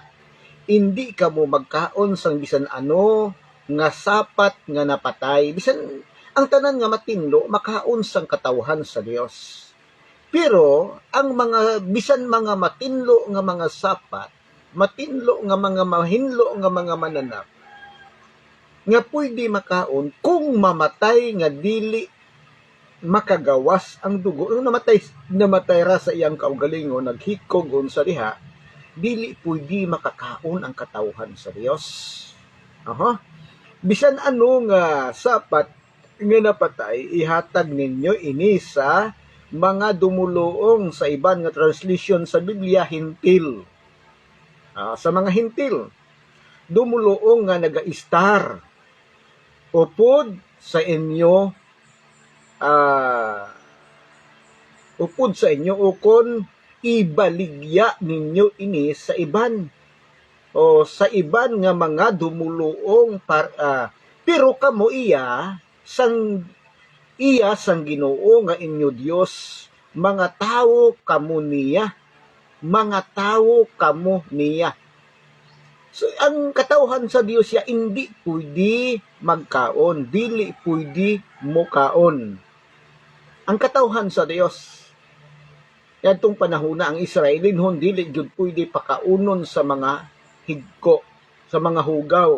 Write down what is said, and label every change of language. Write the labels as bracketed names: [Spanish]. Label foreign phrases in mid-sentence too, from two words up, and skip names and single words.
[Hiligaynon] Hindi kamo magkaon sang bisan ano nga sapat nga napatay. Bisan ang tanan nga matinlo makaon sang katawhan sa Dios. [Cebuano] Pero ang mga bisan mga matinlo nga mga sapat, matinlo nga mga mahinlo nga mga mananap, nga pwede makaon kung mamatay nga dili makagawas ang dugo. Namatay ra sa iyang kaugalingon, naghikog sa diha, dili pwede makakaon ang katawhan sa Dios. [Hiligaynon] Bisan ano nga sapat nga napatay, ihatag ninyo ini sa mga dumuluong sa iban nga translation sa Biblia, hintil. Sa mga hintil, dumuluong nga naga-istar, upod sa inyo, ukon ibaligya ninyo ini sa iban, o sa iban nga mga dumuluong pero kamo iya sang Ginoo nga inyo Dios, mga tawo kamo niya. [Cebuano] So ang katawhan sa Dios ya [Hiligaynon] hindi pwede magkaon, [Cebuano] dili pwede mukaon. Ang katawhan sa Dios, yadtong panahon na ang Israelinhon dili gyud pwede pakaunon sa mga higko, sa mga hugaw.